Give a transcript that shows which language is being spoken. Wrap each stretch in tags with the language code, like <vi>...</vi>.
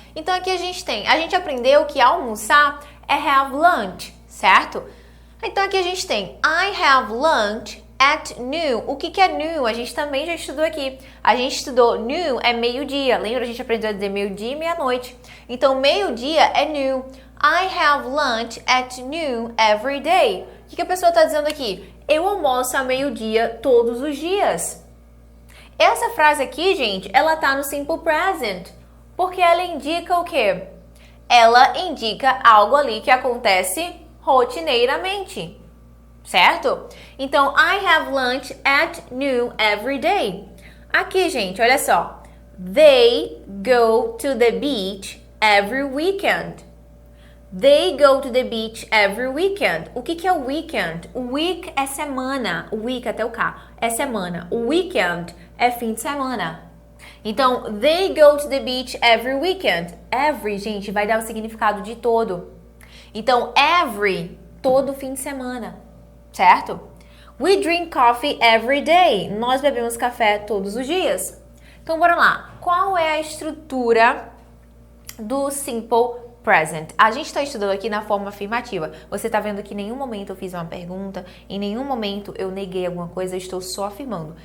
<pt>Então, aqui a gente aprendeu que almoçar é have lunch, certo? Então, aqui a gente tem</pt> <en>I have lunch at noon.</en> <pt>O que é noon? A gente também já estudou aqui. A gente estudou noon é meio-dia. Lembra? A gente aprendeu a dizer meio-dia e meia-noite. Então, meio-dia é noon.</pt> <en>I have lunch at noon every day.</en> <pt>O que a pessoa está dizendo aqui? Eu almoço a meio-dia todos os dias. Essa frase aqui, gente, ela tá no Simple Present, porque ela indica o quê? Ela indica algo ali que acontece rotineiramente, certo?</pt> <en>Então, I have lunch at noon every day.</en> <pt>Aqui, gente, olha só.</pt> <en>They go to the beach every weekend. They go to the beach every weekend.</en> <pt>O que é o weekend? Week é semana. Week até o K é semana. O weekend é fim de semana.</pt> <en>Então, they go to the beach every weekend.</en> <pt>Every, gente, vai dar o significado de todo. Então, every, todo fim de semana, certo?</pt> <en>We drink coffee every day.</en> <pt>Nós bebemos café todos os dias. Então, bora lá. Qual é a estrutura do Simple Present? A gente está estudando aqui na forma afirmativa. Você está vendo que em nenhum momento eu fiz uma pergunta, em nenhum momento eu neguei alguma coisa, eu estou só afirmando.</pt>